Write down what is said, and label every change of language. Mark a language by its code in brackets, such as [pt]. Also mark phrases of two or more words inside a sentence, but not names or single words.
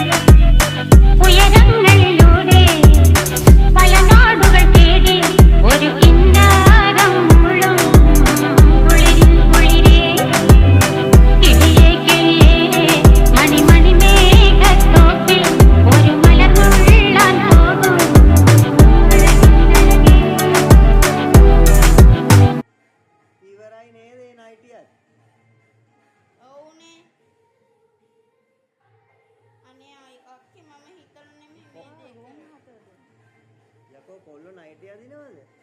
[ml] ഉയരങ്ങളിലൂടെ പല നാടുകൾ തേടി ഒരു കിന്നാരം മുഴും കുളിരിൽ കുളിരേ കിളിയേ കിളിയേ മണിമണി മേഘത്തോപ്പിൽ ഒരു മലർന്നുള്ളാൻ പോകും അഴകിനഴകേ [si] ඉවරයි නේද ඒ නයිටියත්? ඔවුනේ අනේ අක්කි මම හිතලා නෙමෙයි මේ දේ කරේ. යකෝ කොල්ලෝ නයිටිය අදිනවද?